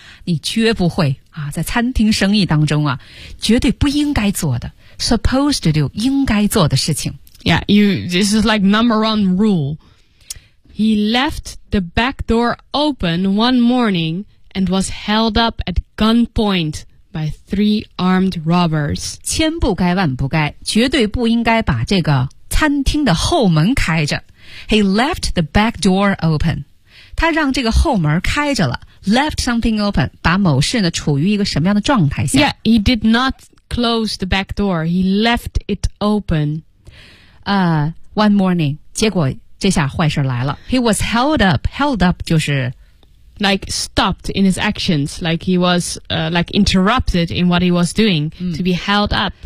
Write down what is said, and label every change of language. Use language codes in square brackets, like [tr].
[zh] 你绝不会啊，在餐厅生意当中啊，绝对不应该做的 ， [en] supposed to do [zh] 应该做的事情。 [en] Yeah, you. This is like number one rule. He left the back door open one morning and was held up at gunpoint. By three armed robbers. [zh] 千不该万不该，绝对不应该把这个餐厅的后门开着。 [en] He left the back door open. [zh] 他让这个后门开着了。 [en] Left something open. [zh] 把某事呢处于一个什么样的状态下 [en] ？Yeah, he did not close the back door. He left it open. One morning. [zh] 结果这下坏事来了。 [en] He was held up. [zh] Held up 就是。 [en] Like stopped in his actions, like he was, like interrupted in what he was doing,、嗯、to be held up.